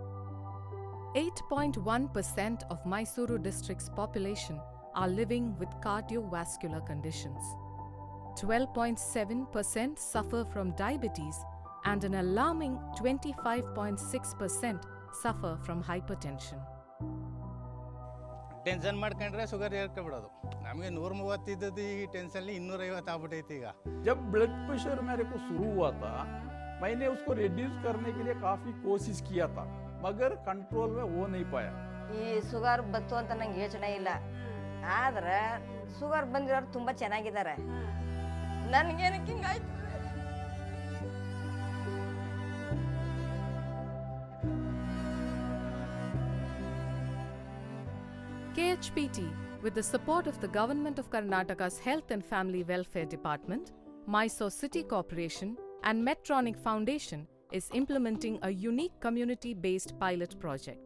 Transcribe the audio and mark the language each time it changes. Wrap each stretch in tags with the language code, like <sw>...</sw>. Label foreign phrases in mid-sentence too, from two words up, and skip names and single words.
<en>8.1% of Mysuru district's population are living with cardiovascular conditions. 12.7% suffer from diabetes and an alarming 25.6% suffer from hypertension.</en> <kn>टेंशन ಮಾಡ್ಕೊಂಡ್ರೆ ಶುಗರ್ ಏರ್ಕೊಂಡ್ಬಿಡೋದು ನಮಗೆ 130 ಇದ್ದದ್ದು ಈ ಟೆನ್ಷನ್ 250 ಆಗ್ಬಿಟ್ಟೈತೆ ಈಗ</kn> <hi>जब</hi> <en>blood pressure</en> <hi>मेरे को शुरू हुआ था मैंने उसको रिड्यूस करने के लिए काफी कोशिश किया था मगर कंट्रोल में हो नहीं पाया</hi> <kn>ಈ ಶುಗರ್ ಬತ್ತು ಅಂತ ನಂಗೆ ಯೋಚನೆ ಇಲ್ಲ ಆದ್ರೆ ಶುಗರ್ ಬಂದಿರೋರು ತುಂಬಾ ಚೆನ್ನಾಗಿದ್ದಾರೆ ನನಗೇನಕ್ಕೆ ಹಿಂಗಾಯ್ತು</kn> <en>KHPT, with the support of the Government of Karnataka's Health and Family Welfare Department, Mysuru City Corporation and Medtronic Foundation, is implementing a unique community-based pilot project.</en>